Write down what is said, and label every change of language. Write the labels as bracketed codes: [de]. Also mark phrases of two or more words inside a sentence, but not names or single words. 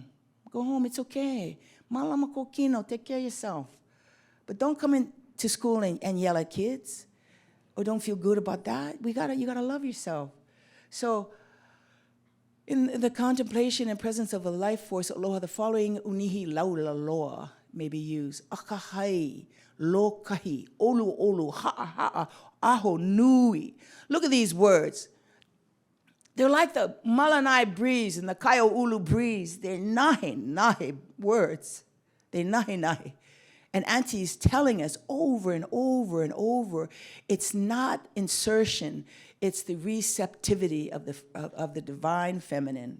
[en] Go home, it's okay. [haw] Malama kokino, [en] take care of yourself. But don't come into school and yell at kids. Or don't feel good about that. You gotta love yourself. So in the contemplation and presence of a life force, aloha, the following [haw] unihi laula loa [en] may be used. [haw] Akahai, lokahi, olu olu, ha'a ha'a, aho nui. [en] Look at these words. They're like the Malanai breeze and the Kaia'ulu breeze. They're nahe words. They're nahe. And Auntie is telling us over and over and over, it's not insertion, it's the receptivity of the divine feminine.